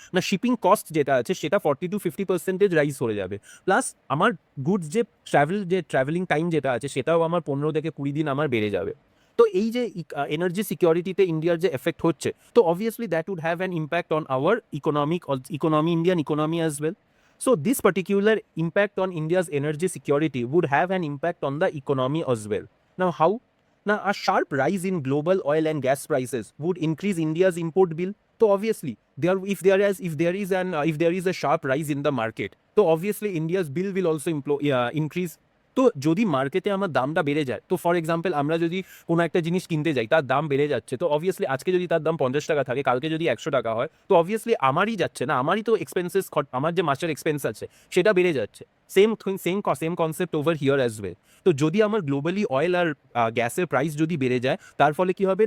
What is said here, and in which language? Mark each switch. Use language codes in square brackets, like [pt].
[bn] না shipping cost যেটা আছে সেটা 40 to 50% রাইজ হয়ে যাবে। প্লাস আমার গুডস যে ট্রাভেলিং টাইম যেটা আছে সেটাও আমার 15 থেকে 20 দিন আমার বেড়ে যাবে। তো এই যে এনার্জি সিকিউরিটিতে ইন্ডিয়ার যে এফেক্ট হচ্ছে, তো obviously [en] That would have an impact on our Indian economy as well. So this particular impact on India's energy security would have an impact on the economy as well. Now how? Now a sharp rise in global oil and gas prices would increase India's import bill. So obviously if there is a sharp rise in the market, so obviously India's bill will also increase. [bn] তো যদি মার্কেটে আমার দামটা বেড়ে যায়, তো for example আমরা যদি কোনো একটা জিনিস কিনতে যাই তার দাম বেড়ে যাচ্ছে, তো অবভিয়াসলি আজকে যদি তার দাম 50 টাকা থাকে, কালকে যদি 100 টাকা হয়, তো অবভিয়াসলি আমারই যাচ্ছে না, আমারই তো এক্সপেন্সেস, আমার যে মাসের এক্সপেন্স আছে সেটা বেড়ে যাচ্ছে। Same concept over here as well. তো যদি আমার গ্লোবালি অয়েল আর গ্যাসের প্রাইস যদি বেড়ে যায়, তার ফলে কি হবে?